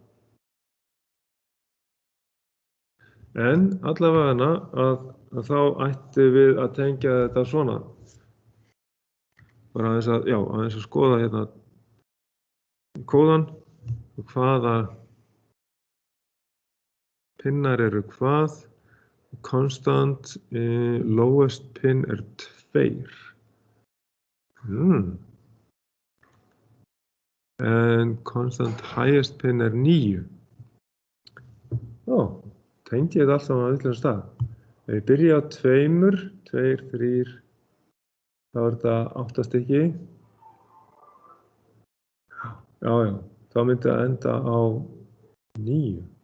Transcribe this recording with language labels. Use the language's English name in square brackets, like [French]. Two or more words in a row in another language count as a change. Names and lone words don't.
[Icelandic] En allavega að þá ættum við að tengja þetta svona. Bara aðeins að skoða hérna kóðan og hvaða pinnar eru hvað. [English] Constant lowest pin 2. En constant highest pin 9. [Icelandic] Tengi þetta allt saman á vitlausum stað. Ef ég byrja á 2, 3, þá þetta 8 stykki. Já, þá myndi það enda á 9.